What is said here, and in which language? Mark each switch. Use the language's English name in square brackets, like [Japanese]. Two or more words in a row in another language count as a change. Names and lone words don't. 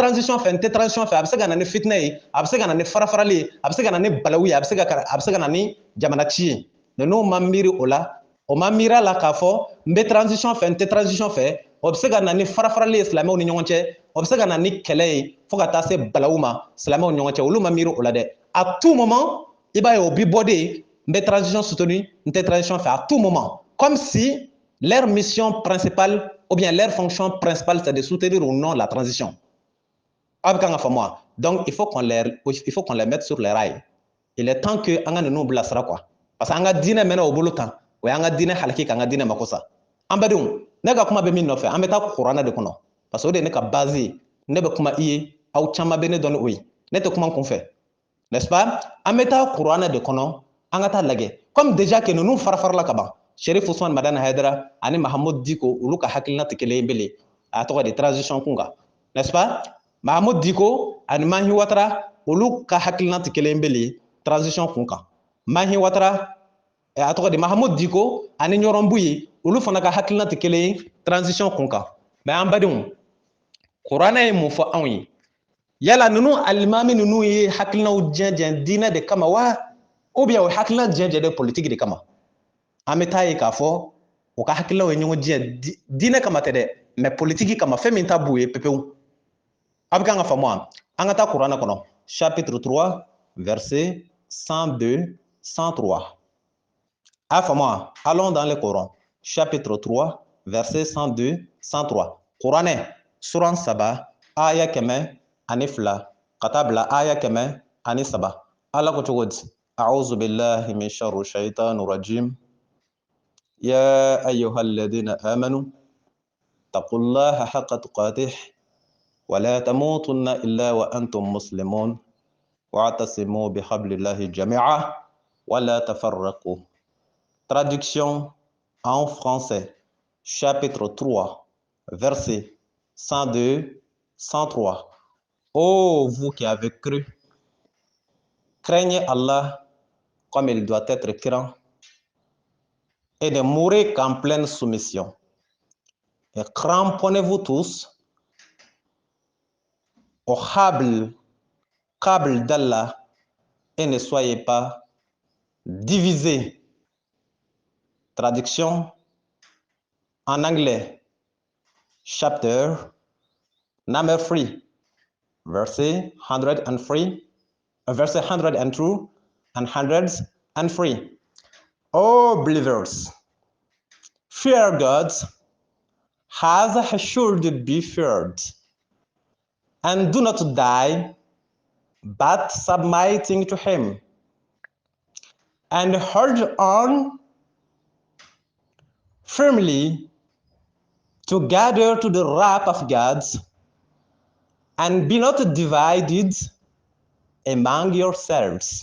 [Bambara] transition fɛ n tɛ transition fɛ a bɛ se ka na ni fitinɛ ye a bɛ se ka na ni farafarali ye a bɛ se ka na ni balawu ye a bɛ se ka na ni jamana ci ye ninnu ma miiri o la o ma miiri a la k'a fɔ n bɛ transition fɛ n tɛ transition fɛ o bɛ se ka na ni farafarali ye silamɛw ni ɲɔgɔn cɛ o bɛ se ka na ni kɛlɛ ye fo ka taa se balawu ma silamɛw ni ɲɔgɔn cɛ olu ma miiri o la dɛ [French] à tout moment [Bambara] i b'a ye o bi bɔ de n bɛ [French] transition soutenu [Bambara] n tɛ transition fɛ [French] à tout moment comme si leur mission principale ou bien leur fonction principale c'est de soutenir ou non la transition [Bambara] a bɛ kan ka faamu wa [French] donc il faut qu'on les mette sur les rails il est temps que [Bambara] an ka ninnu bilasira quoi [French] parce que [Bambara] an ka diinɛ mɛnna o bolo tan o y'an ka diinɛ haliki k'an ka diinɛ mako sa an badenw ne ka kuma bɛ min nɔfɛ an bɛ taa kuranɛ de kɔnɔ [French] parce que [Bambara] o de ye ne ka base ye ne bɛ kuma i ye aw caman bɛ ne dɔn ni o ye ne tɛ kuma n kun fɛ [French] n'est-ce pas [Bambara] an bɛ taa kuranɛ de kɔnɔ an ka taa lajɛ [French] comme déjà que [Bambara] ninnu farafarala ka ban Sharif Ousmane Madani Haidara ani Mahamoud Diko olu ka hakilina tɛ kelen ye bilen a tɔgɔ de transition kun kan [French] n'est-ce pas [Bambara] Mahamoud Diko ani Mahi Watara olu ka hakilina tɛ kelen ye bilen transition kun kan Mahi Watara a tɔgɔ de Mahamoud Diko ani ɲɔrɔn buye olu fana ka hakilina tɛ kelen ye transition kun kan mais an badenw kuranɛ ye mun fɔ anw ye yala ninnu alimami ninnu ye hakilinaw jɛnjɛn diinɛ de kama wa [French] ou bien [Bambara] o hakilina jɛnjɛn de politique de kama an bɛ taa ye k'a fɔ o ka hakilinaw ye ɲɔgɔn jɛ diinɛ kama tɛ dɛ mais politique kama fɛn min ta b'u ye pepewu a bɛ kan ka faamu wa an ka taa kuranɛ kɔnɔ [French] chapitre 3 verset 102 103 [Bambara] a faamu wa [French] allons dans le Coran chapitre 3 verset 102 103 [Bambara] kuranɛ suran 3 aya 102 ka taa bila aya 103 ala ko cogo di [Arabic] أعوذ بالله من شر الشيطان الرجيم يا أيها الذين آمنوا اتقوا الله حق تقاته ولا تموتن إلا وأنتم مسلمون واعتصموا بحبل الله جميعا ولا تفرقوا. [French] Traduction en français, chapitre 3, verset 102, 103. Ô vous qui avez cru, craignez Allah comme il doit être craint et ne mourrez qu'en pleine soumission. Et cramponnez-vous tous au câble d'Allah et ne soyez pas divisés. Traduction en anglais, [English] chapter number 3, [French] verset 103, verset 102 [English] and 103. O believers, fear God as he should be feared, and do not die, but submitting to him, and hold on firmly together to the wrath of God, and be not divided among yourselves.